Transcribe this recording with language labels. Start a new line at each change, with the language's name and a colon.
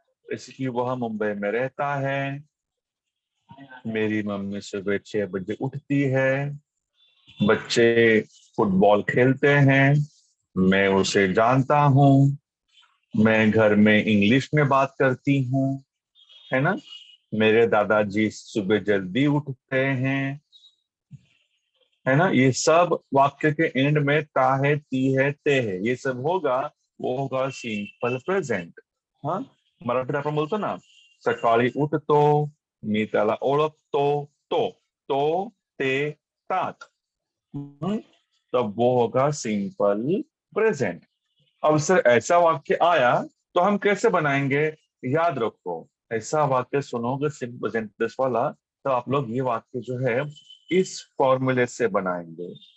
Hindi: जैसे कि वह मुंबई में रहता है, मेरी मम्मी सुबह 6 बजे उठती है, बच्चे फुटबॉल खेलते हैं, मैं उसे जानता हूँ, मैं घर में इंग्लिश में बात करती हूँ, है ना, मेरे दादाजी सुबह जल्दी उठते हैं, है ना। ये सब वाक्य के एंड में ता है, ती है, ते है, ये सब होगा, वो होगा सिंपल प्रेजेंट।
Marathi: हाँ, मराठीत आपण बोलतो ना, सकाळी उठतो, मी त्याला ओळखतो, तो ते तात।
Hindi: तब वो होगा सिंपल प्रेजेंट। अब सर ऐसा वाक्य आया तो हम कैसे बनाएंगे? याद रखो, ऐसा वाक्य सुनोगे सिंपल प्रेजेंट टेंस वाला, तो आप लोग ये वाक्य जो है इस फॉर्मूले से बनाएंगे।